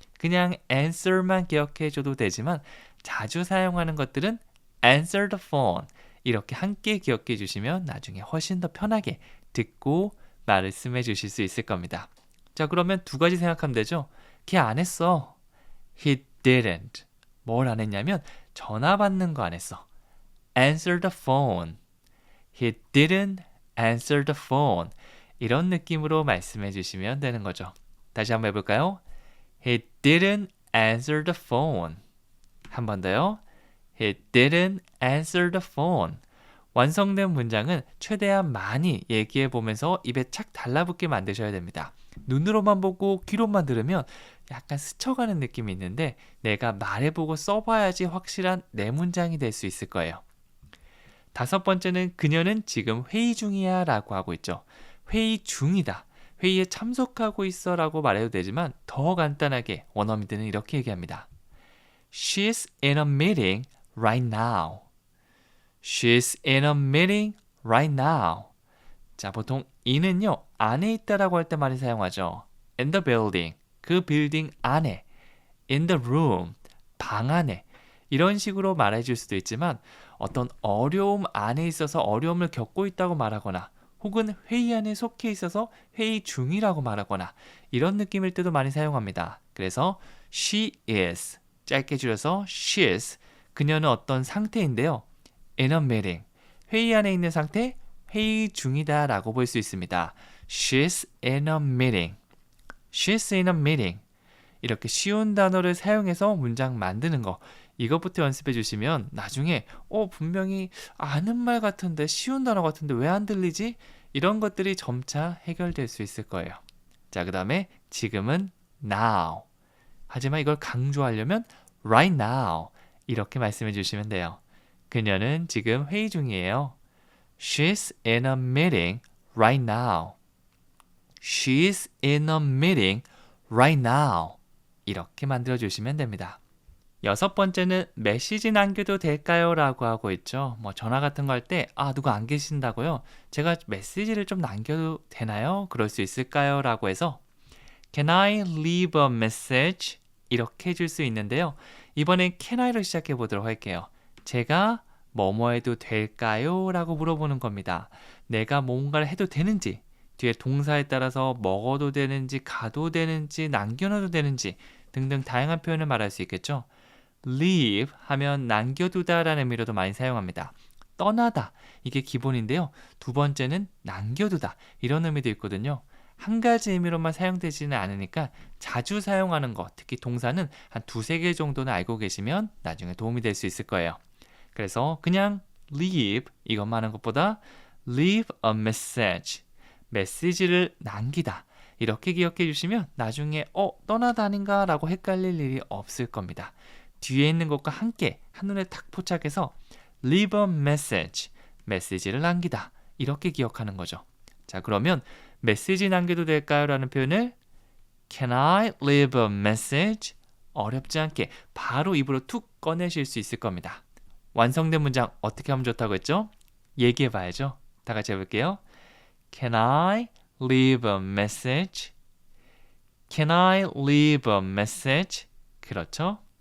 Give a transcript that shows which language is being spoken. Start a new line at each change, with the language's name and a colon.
Korean: 그냥 answer만 기억해 줘도 되지만 자주 사용하는 것들은
English: answer the phone
Korean: 이렇게 함께 기억해 주시면 나중에 훨씬 더 편하게 듣고 말씀해 주실 수 있을 겁니다. 자, 그러면 두 가지 생각하면 되죠. 걔 안 했어.
English: He didn't.
Korean: 뭘 안 했냐면 전화 받는 거 안 했어.
English: Answer the phone. He didn't answer the phone.
Korean: 이런 느낌으로 말씀해 주시면 되는 거죠. 다시 한번 해볼까요?
English: He didn't answer the phone.
Korean: 한 번 더요.
English: He didn't answer the phone.
Korean: 완성된 문장은 최대한 많이 얘기해 보면서 입에 착 달라붙게 만드셔야 됩니다. 눈으로만 보고 귀로만 들으면 약간 스쳐가는 느낌이 있는데 내가 말해보고 써봐야지 확실한 내 문장이 될 수 있을 거예요. 다섯 번째는 그녀는 지금 회의 중이야 라고 하고 있죠. 회의 중이다. 회의에 참석하고 있어 라고 말해도 되지만 더 간단하게 원어민들은 이렇게 얘기합니다.
English: She's in a meeting right now. She's in a meeting right now.
Korean: 자, 보통 in은요 안에 있다라고 할 때 많이 사용하죠.
English: In the building,
Korean: 그 빌딩 안에.
English: In the room,
Korean: 방 안에. 이런 식으로 말해줄 수도 있지만 어떤 어려움 안에 있어서 어려움을 겪고 있다고 말하거나 혹은 회의 안에 속해 있어서 회의 중이라고 말하거나 이런 느낌일 때도 많이 사용합니다. 그래서
English: she is,
Korean: 짧게 줄여서 she is, 그녀는 어떤 상태인데요.
English: in a meeting,
Korean: 회의 안에 있는 상태, 회의 중이다 라고 볼 수 있습니다.
English: She's in a meeting. She's in a meeting.
Korean: 이렇게 쉬운 단어를 사용해서 문장 만드는 거 이것부터 연습해 주시면 나중에 분명히 아는 말 같은데 쉬운 단어 같은데 왜 안 들리지? 이런 것들이 점차 해결될 수 있을 거예요. 자, 그 다음에 지금은 now. 하지만 이걸 강조하려면
English: right now
Korean: 이렇게 말씀해 주시면 돼요. 그녀는 지금 회의 중이에요.
English: She's in a meeting right now. She's in a meeting right now.
Korean: 이렇게 만들어 주시면 됩니다. 여섯 번째는 메시지 남겨도 될까요? 라고 하고 있죠. 전화 같은 거 할 때 누가 안 계신다고요? 제가 메시지를 좀 남겨도 되나요? 그럴 수 있을까요? 라고 해서
English: Can I leave a message?
Korean: 이렇게 해줄 수 있는데요. 이번엔 can I로 시작해 보도록 할게요. 제가 뭐뭐 해도 될까요? 라고 물어보는 겁니다. 내가 뭔가를 해도 되는지, 뒤에 동사에 따라서 먹어도 되는지, 가도 되는지, 남겨놔도 되는지 등등 다양한 표현을 말할 수 있겠죠. leave 하면 남겨두다 라는 의미로도 많이 사용합니다. 떠나다, 이게 기본인데요. 두 번째는 남겨두다, 이런 의미도 있거든요. 한 가지 의미로만 사용되지는 않으니까 자주 사용하는 것, 특히 동사는 한 두세 개 정도는 알고 계시면 나중에 도움이 될 수 있을 거예요. 그래서 그냥 leave 이것만 하는 것보다
English: leave a message,
Korean: 메시지를 남기다 이렇게 기억해 주시면 나중에 떠나다 아닌가 라고 헷갈릴 일이 없을 겁니다. 뒤에 있는 것과 함께 한눈에 탁 포착해서
English: leave a message,
Korean: 메시지를 남기다 이렇게 기억하는 거죠. 자, 그러면 메시지 남겨도 될까요? 라는 표현을
English: Can I leave a message?
Korean: 어렵지 않게 바로 입으로 툭 꺼내실 수 있을 겁니다. 완성된 문장 어떻게 하면 좋다고 했죠? 얘기해 봐야죠. 다 같이 해볼게요.
English: Can I leave a message? Can I leave a message?
Korean: 그렇죠?